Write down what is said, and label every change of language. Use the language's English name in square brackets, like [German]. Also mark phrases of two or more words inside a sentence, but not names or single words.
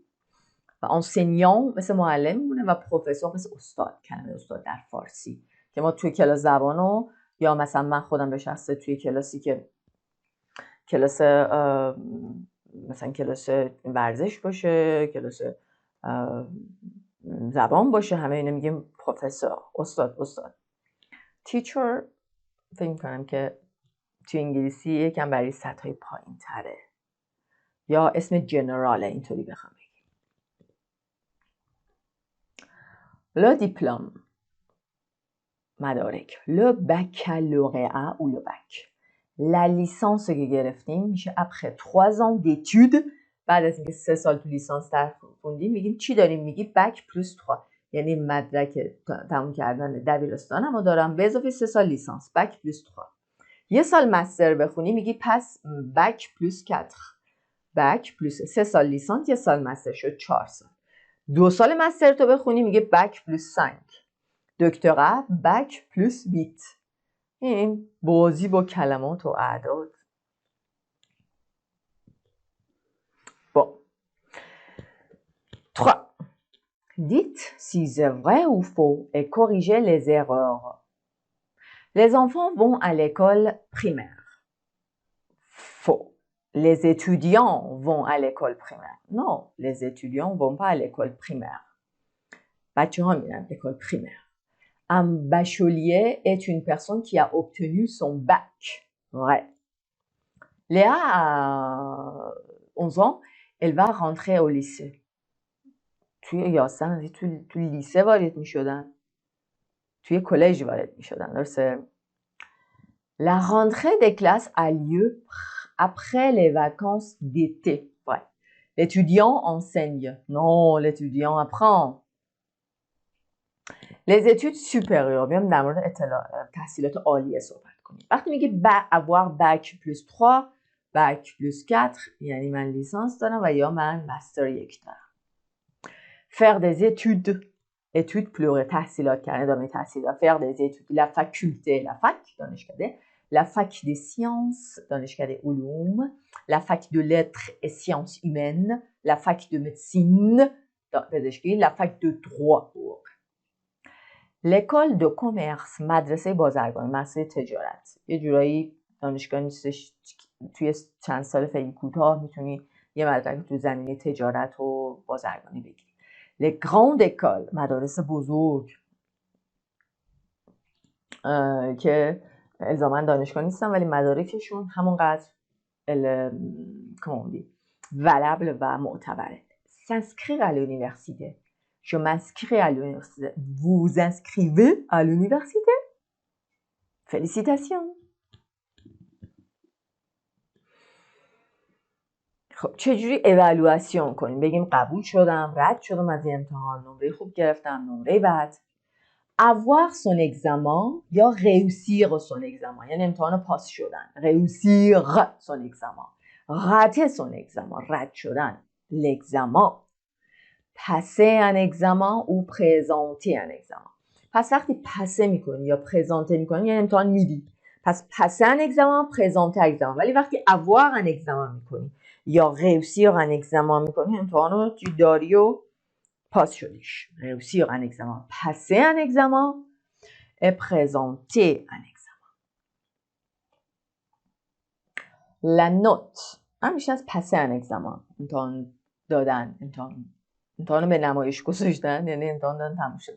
[Persian] و انسینیان مثل معلم میمونه و پروفسور مثل استاد، کلمه استاد در فارسی که ما توی کلاس زبانو یا مثلا من خودم به شخصه توی کلاسی که کلاس مثلا کلاس ورزش باشه، کلاس زبان باشه، همه اینو میگیم پروفسور، استاد. تیچر فکر میکنم که توی انگلیسی یکم برای سطح‌های پایین تره یا اسم جنراله اینطوری بخوام بگیم. [French] Le diplôme مدارک le baccalauréat ou le bac. La licence [Persian] که گرفتیم میشه [French] après 3 ans d'études. [Persian] بعد از اینکه 3 سال تو لیسانس درس خوندیم میگیم چی داریم؟ میگی [French] bac plus 3 [Persian] یعنی مدرک تموم کردن دبیرستانمو دارم به اضافه 3 سال لیسانس [French] bac plus 3. [Persian] یه سال مستر بخونی میگی پس [French] bac plus 4 bac plus 3 [Persian] سال لیسانس یه سال مستر شد 4 سال. 2 سال مستر تو بخونی میگه [French] bac plus 5 [Persian] دکترا [French] bac plus 8. [Persian] این بازی با کلمات و اعداد. [French] Bon. 3. Dites si c'est vrai ou faux et corrigez les erreurs. Les enfants vont à l'école primaire. Faux. Les étudiants vont à l'école primaire. Non, les étudiants ne vont pas à l'école primaire. [Persian] بچه‌ها میرن [French] l'école primaire. Un bachelier est une personne qui a obtenu son bac. Vrai. Léa a 11 ans, elle va rentrer au lycée. [Persian] توی یاستن توی لیسه وارد می شدن، توی کالج وارد می شدن. درسته؟ [French] La rentrée des classes a lieu après les vacances d'été. Ouais. L'étudiant enseigne. Non, l'étudiant apprend. Les études supérieures. [Persian] بیام در مورد تحصیلات عالیه صحبت کنیم. وقتی میگه [French] avoir bac plus 3, bac plus 4 [Persian] یعنی من لیسانس دارم و یا من مستر 1 دارم. [French] faire des études pluriel [Persian] تحصیلات کردن ادامه تحصیلات. [French] faire des études la faculté la fac دانشکده la fac des sciences [Persian] دانشکده علوم [French] la fac de lettres et sciences humaines la fac de médecine پزشکی la fac de droit l'école de commerce [Persian] مدرسه بازرگانی مدرسه تجارت. یه جورایی دانشگاه نیستش توی چند سال خیلی کوتاه میتونی یه مدرک تو زمینه تجارت و بازرگانی بگیری. [French] les grandes écoles [Persian] مدارس بزرگ که الزاما دانشگاه نیستن ولی مدارکشون همونقدر valable و معتبره. [French] s'inscrire à l'université. Je m'inscris à l'université. Vous vous inscrivez à l'université? Félicitations. [Persian] خب چجوری اِوالواسیون کنیم؟ بگیم قبول شدم، رد شدم از امتحان، نمره خوب گرفتم، نمره بد. [French] avoir son examen یا réussir son examen [Persian] یعنی امتحان پاس شدن. [French] réussir son examen. rater son examen [Persian] رد شدن. [French] l'examen. passer un examen ou présenter un examen. [Persian] پس وقتی پسه میکنی یا پرزانته میکنی یعنی امتحان میدی. [French] پس passer un examen, présenter un examen. [Persian] ولی وقتی [French] avoir un examen [Persian] میکنی یا [French] réussir un examen [Persian] میکنی امتحان رو داری و passe شدیش. [French] réussir un examen, passer un examen et présenter un examen. La note [Persian] همیشه از [French] passer un examen [Persian] امتحان دادن، امتحان به نمایش گذاشتن، یعنی امتحان دادن تموم شده.